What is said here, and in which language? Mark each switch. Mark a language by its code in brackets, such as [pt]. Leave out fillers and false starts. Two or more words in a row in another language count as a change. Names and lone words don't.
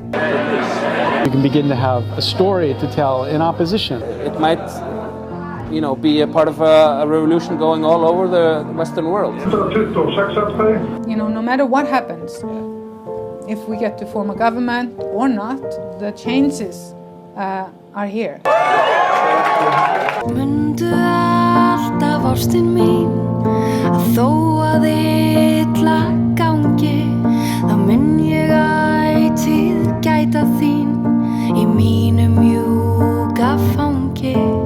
[en] You can begin to have a story to tell in opposition. It might, be a part of a revolution going all over the Western world. You know, no matter what happens, if we get to form a government or not, the changes are here. [is] Mundu alltaf ástin mín, að þó að illa gangi, þá mun ég ætíð gæta þín í mínu mjúka fangi.